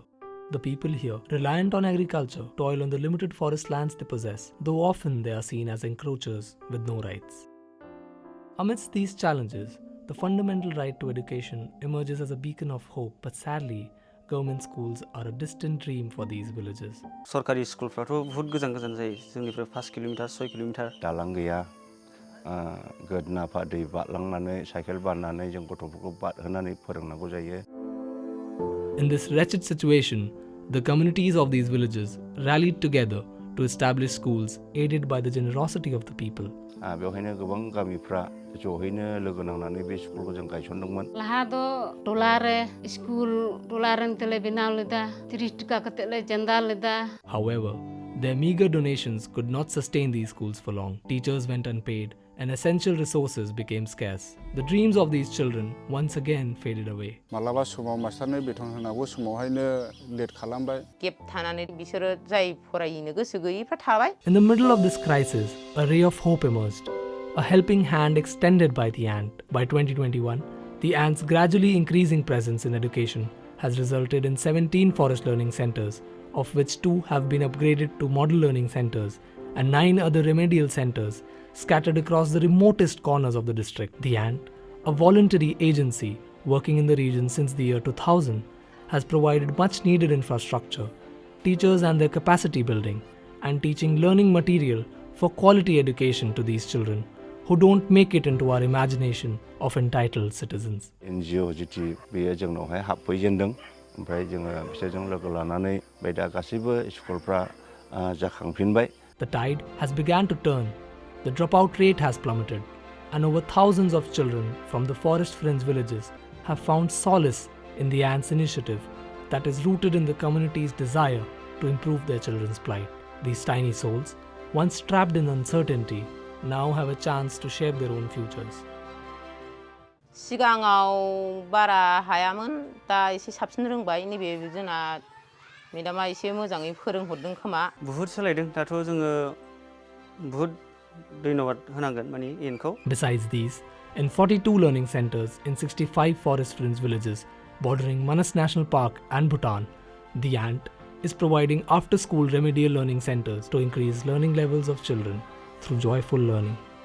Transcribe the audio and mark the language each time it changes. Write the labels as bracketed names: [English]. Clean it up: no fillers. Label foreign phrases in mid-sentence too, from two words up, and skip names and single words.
[English] The people here, reliant on agriculture, toil on the limited forest lands they possess, though often they are seen as encroachers with no rights. Amidst these challenges, the fundamental right to education emerges as a beacon of hope, but sadly, government schools are a distant dream for these villages. [Bodo] सरकारि स्कुलफ्राथ' बहुत गोजान गोजान जायो जोंनिफ्राय 5 किल'मिटार 6 किल'मिटार दालां गैया गोदोनाफा दै बारलांनानै साइकेल बारनानै जों गथ'फोरखौ बारहोनानै फोरोंनांगौ जायो. [English] In this wretched situation, the communities of these villages rallied together to establish schools aided by the generosity of the people. [Bodo] बेवहायनो गोबां गामिफ्रा ज'हैनो लोगो नांनानै बे स्कुलखौ जों गायसनदोंमोन. [Santali] Laha do dolare school dolaran tele binaw leda 30 taka katele chanda leda. [English] However, their meager donations could not sustain these schools for long. Teachers went unpaid and essential resources became scarce. The dreams of these children once again faded away. [Bodo] मालाबा समाव मास्टारनो बेथन होनांगौ समावहायनो लेट खालामबाय. गेप थानानै बिसोरो जाय फरायनो गोसो गैयैफ्रा थाबाय. [English] In the middle of this crisis, a ray of hope emerged, a helping hand extended by the ant. By 2021, the ant's gradually increasing presence in education has resulted in 17 forest learning centers, of which 2 have been upgraded to model learning centers and 9 other remedial centers scattered across the remotest corners of the district. The ant, a voluntary agency working in the region since the year 2000, has provided much needed infrastructure, teachers and their capacity building, and teaching learning material for quality education to these children who don't make it into our imagination of entitled citizens. [Bodo] NGO जिथि बेयो जोंनावहाय हाबफैजेनदों ओमफ्राय जोङो बिसोरजों लोगो लानानै बे दा गासैबो स्कुलफ्रा जाखांफिनबाय. [English] The tide has begun to turn, the dropout rate has plummeted, and over thousands of children from the forest fringe villages have found solace in the ants initiative that is rooted in the community's desire to improve their children's plight. These tiny souls, once trapped in uncertainty, now have a chance to shape their own futures. [Bodo] सिगाङाव बारा हायामोन दा एसे साबसिन रोंबाय नैबे जोंना मेडामा एसे मोजाङै फोरोंहरदों खोमा. बहुत सोलायदों दाथ' जोङो बहुत धन्यबाद होनांगोन माने इनखौ. [English] Besides these, in 42 learning centers in 65 forest fringe villages bordering Manas National Park and Bhutan, the ant is providing after-school remedial learning centers to increase learning levels of children through joyful learning.